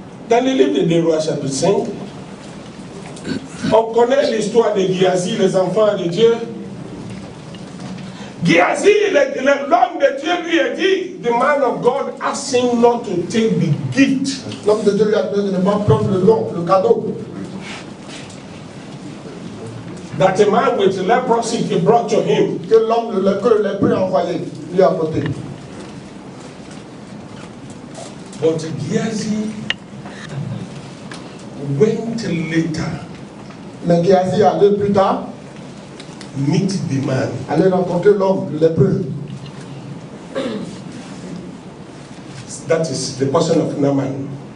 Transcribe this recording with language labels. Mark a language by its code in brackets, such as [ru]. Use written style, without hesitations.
[fr] Dans le livre des Rois, chapitre 5, on connaît l'histoire de Giazi, les enfants de Dieu. Giazi, l'homme de Dieu lui a dit, [en] the man of God asked him not to take the gift. [fr] L'homme de Dieu lui a dit de ne pas prendre le cadeau. [en] That a man with leprosy he brought to him. [fr] Que l'homme, que le lépreux a envoyé, lui a apporté. [en] But Giazi went later. [fr] Mais Giazi allait plus tard. [en] Meet the man. [fr] Allait rencontrer l'homme, le lépreux. [en] That is the person of Naaman.